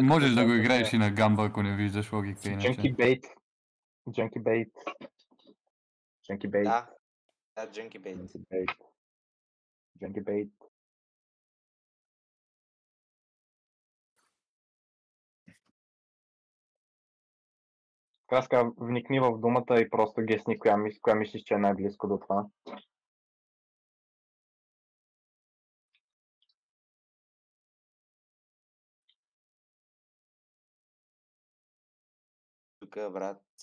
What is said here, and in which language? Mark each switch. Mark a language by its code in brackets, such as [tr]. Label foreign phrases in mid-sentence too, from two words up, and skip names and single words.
[bg] можеш какво да го става играеш тук. и на гамба, ако не виждаш логика иначе. [en] Junkie bait. Junkie bait. Junkie bait. [bg] Да, [en] junkie bait. Junkie bait. Junkie bait. [bg] Краска, вникни в думата и просто гесни коя мислиш, че е най-близко до това. Тук, брат.